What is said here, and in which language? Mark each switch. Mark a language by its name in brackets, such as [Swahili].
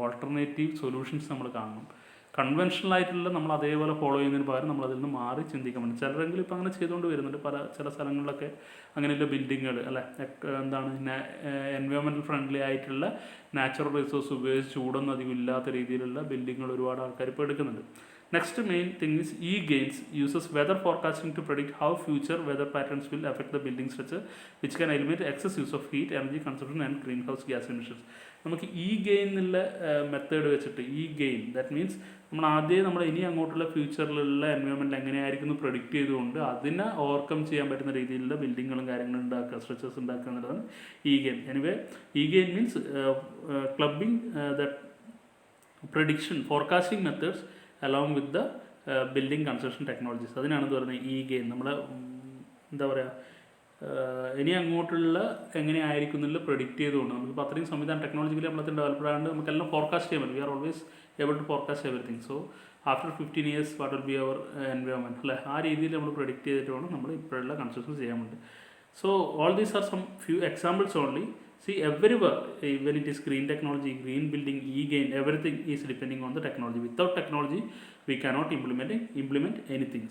[Malayalam] Alternative solutions നമ്മൾ കാണണം. Conventional ആയിട്ടുള്ള നമ്മൾ അതേപോലെ ഫോളോ ചെയ്യുന്നതിന് പകരം നമ്മൾ അതിൽ നിന്ന് മാറി ചിന്തിക്കാൻ പറ്റും. ചിലരെങ്കിലും ഇപ്പോൾ അങ്ങനെ ചെയ്തുകൊണ്ട് വരുന്നുണ്ട്. ചില സ്ഥലങ്ങളിലൊക്കെ അങ്ങനെയുള്ള ബിൽഡിങ്ങുകൾ അല്ലെ, എന്താണ് എൻവയോൺമെൻറ്റൽ ഫ്രണ്ട്ലി ആയിട്ടുള്ള നാച്ചുറൽ റിസോഴ്സ് ഉപയോഗിച്ച് ചൂടൊന്നും അധികം ഇല്ലാത്ത രീതിയിലുള്ള ബിൽഡിങ്ങുകൾ ഒരുപാട് ആൾക്കാർ ഇപ്പോൾ എടുക്കുന്നുണ്ട്. [English] Next main thing is e-GAINS uses weather forecasting to predict how future weather patterns will affect the building structure, which can eliminate excess use of heat, energy consumption and greenhouse gas emissions. [Malayalam] നമുക്ക് e-GAIN എന്നുള്ള method വെച്ചിട്ട് e-GAIN that means നമ്മൾ ഇനി അങ്ങോട്ടുള്ള ഫ്യൂച്ചറിലുള്ള environment എങ്ങനെയായിരിക്കും എന്ന് predict ചെയ്തുകൊണ്ട് അതിനെ ഓവർകം ചെയ്യാൻ പറ്റുന്ന രീതിയിലുള്ള ബിൽഡിങ്ങുകളും കാര്യങ്ങളും ഉണ്ടാക്കുക, സ്ട്രക്ചേഴ്സ് ഉണ്ടാക്കുക എന്നുള്ളതാണ് e-GAIN. [English] Anyway e-GAIN means clubbing the prediction forecasting methods along with the building construction technologies. [Malayalam] അതിനാണ് ഇത് പറയുന്നത് e-GAIN. നമ്മൾ എന്താ പറയുക, ഇനി അങ്ങോട്ടുള്ള എങ്ങനെയായിരിക്കും എന്നുള്ള പ്രൊഡിക്റ്റ് ചെയ്തുകൊണ്ട് നമുക്കിപ്പോൾ അത്രയും സംവിധാനം ടെക്നോളജിക്കലി നമ്മളത് ഡെവലപ്ഡ് ആയതുകൊണ്ട് നമുക്കെല്ലാം ഫോർകാസ്റ്റ് ചെയ്യാൻ പറ്റും. [English] We are always able to forecast everything. So after 15 years what will be our environment [Malayalam] അല്ലേ, ആ രീതിയിൽ നമ്മൾ പ്രൊഡിക്റ്റ് ചെയ്തിട്ട് വേണം നമ്മൾ ഇപ്പോഴുള്ള കൺസ്ട്രക്ഷൻ ചെയ്യാൻ വേണ്ടി. [English] So all these are some few examples only. See, everywhere, when it is green technology, green building, e-GAIN, everything is depending on the technology. Without technology, we cannot implement anything.